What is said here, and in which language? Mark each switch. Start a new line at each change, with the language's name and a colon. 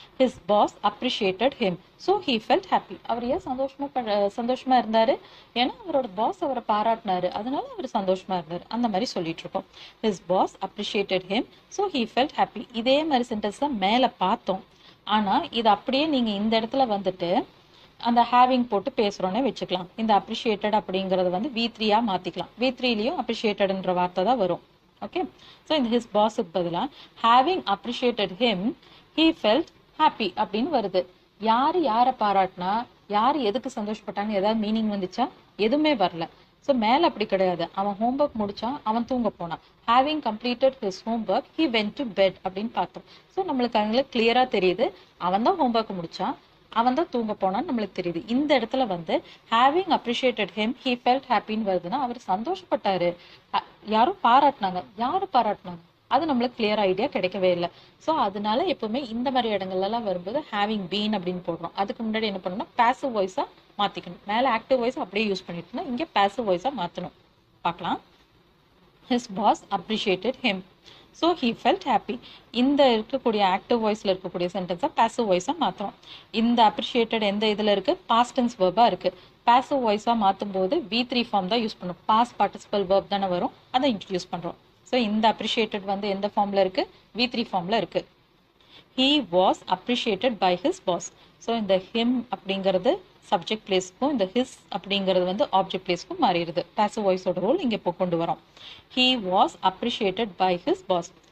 English: His boss appreciated him. So he felt happy.
Tamil: அவர் ஏன் சந்தோஷமா இருந்தாரு? ஏன்னா அவரோட பாஸ் அவரை பாராட்டினாரு. அதனால அவர் சந்தோஷமா இருந்தாரு. அந்த மாதிரி சொல்லிட்டு இருக்கோம்.
English: His boss appreciated him. So he felt happy.
Tamil: இதே மாதிரி சென்டென்ஸ் தான் மேலே பார்த்தோம். ஆனா இது அப்படியே நீங்க இந்த இடத்துல வந்துட்டு அந்த ஹேவிங் போட்டு பேசுகிறோன்னே வச்சுக்கலாம். இந்த அப்ரிஷியேட்டட் அப்படிங்கிறது வந்து V3 மாற்றிக்கலாம். V3லையும் அப்ரிஷியேட்டட்ன்ற வார்த்தை தான் வரும். ஓகே, ஸோ இந்த ஹிஸ் பாஸுக்கு பதிலாக
English: having appreciated him he felt happy
Tamil: அப்படின்னு வருது. யாரை பாராட்டினா யார் எதுக்கு சந்தோஷப்பட்டாங்க, ஏதாவது மீனிங் வந்துச்சா? எதுவுமே வரல. ஸோ மேலே அப்படி கிடையாது. அவன் ஹோம்ஒர்க் முடிச்சான், அவன் தூங்க போனான்.
English: having completed his homework he went to bed
Tamil: அப்படின்னு பார்த்தோம். ஸோ நம்மளுக்கு அங்கே கிளியராக தெரியுது அவன் தான் ஹோம்ஒர்க் முடிச்சான், அவன் தான் தூங்க போனான்னு நம்மளுக்கு தெரியுது. இந்த இடத்துல வந்து
English: having appreciated him he felt
Tamil: ஹாப்பின்னு வருதுன்னா அவர் சந்தோஷப்பட்டாரு. யாரும் பாராட்டினாங்க. யாரு பாராட்டினாங்க? அது நம்மளுக்கு கிளியர் ஐடியா கிடைக்கவே இல்லை. ஸோ அதனால எப்பவுமே இந்த மாதிரி இடங்கள்லாம் வரும்போது ஹேவிங் பீன் அப்படின்னு போடுறோம். அதுக்கு முன்னாடி என்ன பண்ணணும்னா பாசிவ் வாய்ஸா மாத்திக்கணும். மேலே ஆக்டிவ் வாய்ஸ் அப்படியே யூஸ் பண்ணிட்டு இங்கே பாசிவ் வாய்ஸா மாற்றணும். பார்க்கலாம்.
English: His boss appreciated him. So he felt happy.
Tamil: இந்த இருக்கக்கூடிய ஆக்டிவ் வாய்ஸ்ல இருக்கக்கூடிய சென்டென்ஸை பாசிவ் வாய்ஸா மாற்றணும். இந்த அப்ரிஷியேட்டட் எந்த இதில் இருக்கு? பாஸ்ட் டென்ஸ் வெர்பா இருக்கு. பாசிவ் வாய்ஸா மாற்றும் போது V3 ஃபார்ம் தான் யூஸ் பண்ணும். பாஸ்ட் பார்ட்டிசிபல் வெர்ப் தானே வரும், அதை இன்ட்ரடியூஸ் பண்ணுறோம். ஸோ இந்த அப்ரிஷியேட்டட் வந்து எந்த ஃபார்ம்ல இருக்கு? V3 ஃபார்ம்ல இருக்கு.
English: He was appreciated by his boss.
Tamil: So இந்த him அப்படிங்கிறது சப்ஜெக்ட் பிளேஸ்க்கும் இந்த his அப்படிங்கிறது வந்து ஆப்ஜெக்ட் பிளேஸ்க்கும் மாறிடுது. பாசிவ் வாய்ஸோட ரோல் இங்கே இப்போ கொண்டு வரோம்.
English: He was appreciated by his boss.